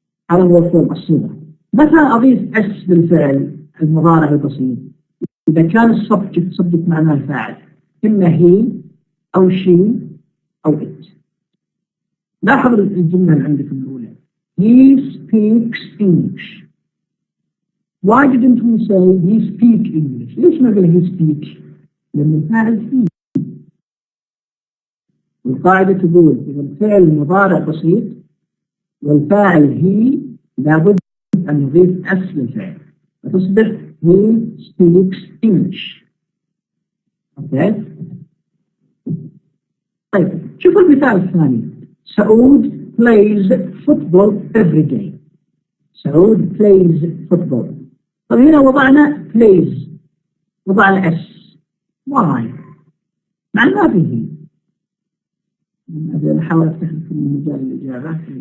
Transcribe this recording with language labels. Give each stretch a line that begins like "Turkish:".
Arabic: هذا هو الفورم الصيغة. متى أضيف اس للفعل المضارع البسيط؟ إذا كان السبجكت معناه الفاعل، إما هي أو she أو it. لاحظ الجملة اللي عندكم الأولى
English: he speaks English. Why didn't we say he speak English?
Arabic: ليش ما قال
English: he speak؟
Arabic: لأن الفاعل he. والقاعدة تقول إذا الفعل مضارع بسيط والفاعل he لابد أن نضيف أس للفعل فتصبح
English: he speaks English.
Arabic: أوكي؟ طيب شوفوا المثال الثاني.
English: Saud plays football every day. Saud plays football.
Arabic: طيب هنا وضعنا plays وضعنا اس. why؟ مع ما فيه. أنا أحاول أفتح لكم مجال الإجابة.